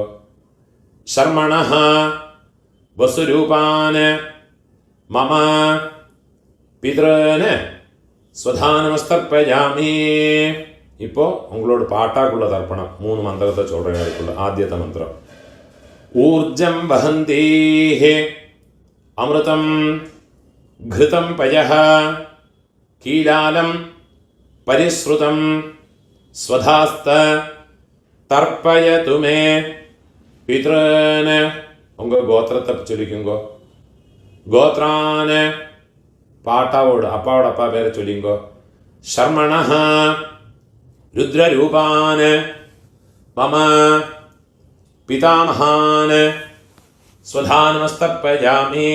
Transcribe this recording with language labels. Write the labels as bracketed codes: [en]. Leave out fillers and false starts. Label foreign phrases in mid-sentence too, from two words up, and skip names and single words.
[sa] शर्मणः वसुरूपान् मम पितॄन् स्वधानमस्तर्पयामि. [ta] இப்போ உங்களோட பாட்டாக்குள்ள தர்ப்பணம். மூணு மந்திரத்தை சொல்றேன் அதுக்குள்ள. ஆத்தியத்த மந்திரம். [sa] ऊर्जं वहन्तीः अमृतं घृतं पयः कीलालं परिश्रुतं स्वधास्त तर्पयतु मे पितॄन्. [ta] உங்க கோத்திரத்தை சொல்லிக்குங்கோ. கோத்ரான் பாட்டாவோட அப்பாவோட அப்பா பேரை சொல்லிங்கோ. [sa] शर्मणः रुद्ररूपान् मम पितामहान् स्वधानमस्तर्पयामि.